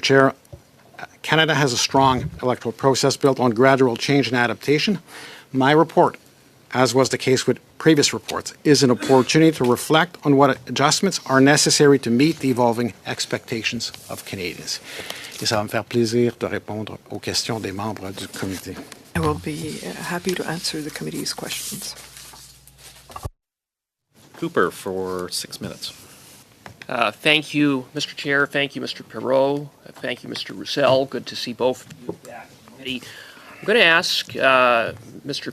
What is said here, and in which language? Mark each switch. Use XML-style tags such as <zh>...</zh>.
<en>Chair, Canada has a strong electoral process built on gradual change and adaptation. My report, as was the case with previous reports, is an opportunity to reflect on what adjustments are necessary to meet the evolving expectations of Canadians.</en> <fr>Et ça va me faire plaisir de répondre aux questions des membres du comité.</fr> <en>I will be happy to answer the committee's questions. Cooper for 6 minutes. Thank you, Mr. Chair. Thank you, Mr. Perot. Thank you, Mr. Roussel. Good to see both of you back in the committee. I'm going to ask Mr.</en>